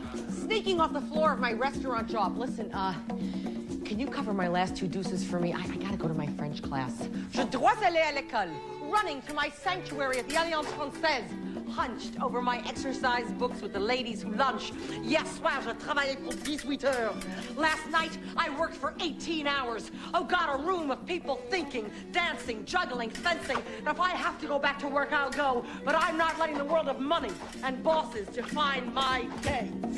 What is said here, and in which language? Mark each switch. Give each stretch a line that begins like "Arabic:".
English: Sneaking off the floor of my restaurant job, "Listen, can you cover my last two deuces for me? I gotta go to my French class.
French: Je dois aller à l'école.
English: running to my sanctuary at the Alliance Française, hunched over my exercise books with the ladies who lunch.
French: Hier soir, je travaillais pour 18 heures.
English: Last night, I worked for 18 hours. Oh, God, a room of people thinking, dancing, juggling, fencing. And if I have to go back to work, I'll go. But I'm not letting the world of money and bosses define my day.